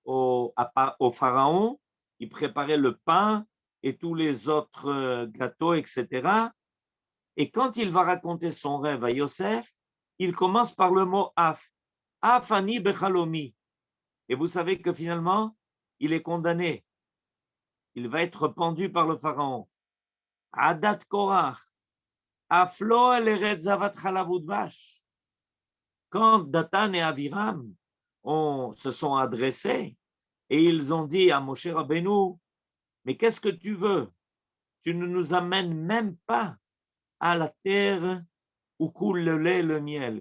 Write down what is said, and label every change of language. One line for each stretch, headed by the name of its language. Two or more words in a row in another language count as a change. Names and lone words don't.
French: Il préparait le pain et tous les autres gâteaux, etc. Et quand il va raconter son rêve à Yosef, il commence par le mot af.
Hebrew: אף אני בחלומי.
French: Et vous savez que finalement, il est condamné. Il va être pendu par le pharaon.
Hebrew: עדת קורח. אף לא אל ארץ זבת חלב ודבש.
French: Quand Dathan et Abiram se sont adressés et ils ont dit à Moshe Rabbeinu, mais qu'est-ce que tu veux? Tu ne nous amènes même pas à la terre où coule le lait et le miel.